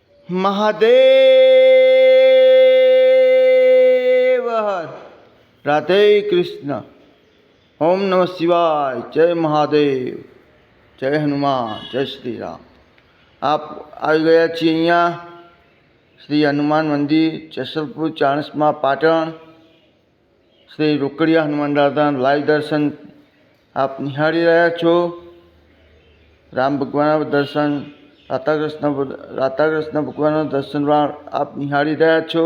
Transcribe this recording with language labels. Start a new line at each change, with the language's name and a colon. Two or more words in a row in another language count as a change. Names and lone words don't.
Hindi: महादेव हर। राधे कृष्ण। ओम नमः शिवाय। जय महादेव। जय हनुमान। जय श्री राम।
Gujarati: आप આવી ગયા છીએ અહીંયા શ્રી હનુમાન મંદિર, જસલપુર, ચાણસ્મા, પાટણ. શ્રી રોકડિયા હનુમાન દાદા લાઈવ દર્શન આપ નિહાળી રહ્યા છો. રામ ભગવાનના દર્શન, રાધાકૃષ્ણ ભગવાનના દર્શન આપ નિહાળી રહ્યા છો.